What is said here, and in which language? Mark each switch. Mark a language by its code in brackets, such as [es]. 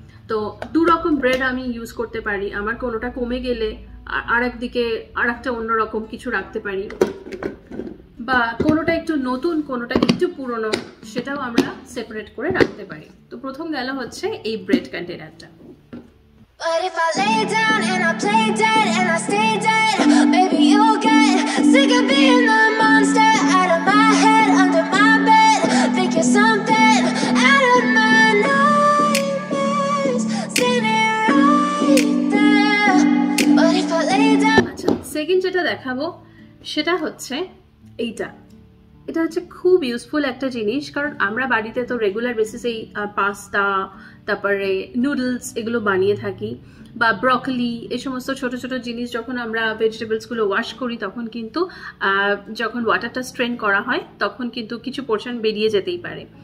[bn] তো 2 রকম ব্রেড আমি ইউজ করতে পারি, আমার কোনোটা কমে গেলে আর একদিকে আর একটা অন্যরকম কিছু রাখতে পারি, বা কোনোটা একটু নতুন কোনোটা একটু পুরনো, সেটাও আমরা সেপারেট করে রাখতে পারি। তো প্রথম গেল হচ্ছে এই bread কন্টেনারটা। [en] But if I lay down and I play dead and I stay dead, baby you'll get sick of being the monster out of my head, under my bed, think you're something out of my nightmares, standing right there. But if I lay down. [bn] আচ্ছা, second যেটা দেখাবো সেটা হচ্ছে এইটা। এটা হচ্ছে খুব useful একটা জিনিস, কারণ আমরা বাড়িতে তো রেগুলার বেসিসে এই পাস্তা, তারপরে নুডলস এগুলো বানিয়ে থাকি, বা ব্রকলি, এই সমস্ত ছোট ছোট জিনিস যখন আমরা ভেজিটেবলসগুলো ওয়াশ করি তখন কিন্তু যখন ওয়াটারটা স্ট্রেন করা হয় তখন কিন্তু কিছু পোর্শন বেরিয়ে যেতেই পারে।